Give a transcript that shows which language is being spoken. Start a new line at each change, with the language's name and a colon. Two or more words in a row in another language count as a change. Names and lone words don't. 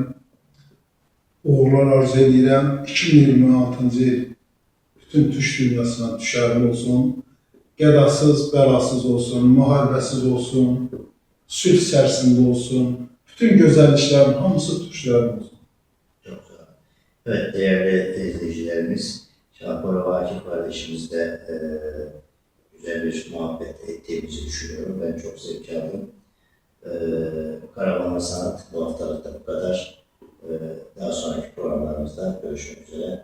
Azerbaijani: Uğurlar arzu edirəm. 2026-cı il bütün Türk dünyasına düşərli olsun. Qədasız, bəlasız olsun, müharibəsiz olsun, sülh içərisində olsun. Bütün gözəlliklərin hamısı Türklərin olsun.
Turkish: Çok güzel. Evet, değerli izleyicilerimiz, Şahbora Vakif kardeşimizle güzel bir muhabbet ettiğimizi düşünüyorum. Ben çok zevk aldım. Karamanlı Sanat bu haftalık da bu kadar. Daha sonraki programlarımızda görüşmek üzere.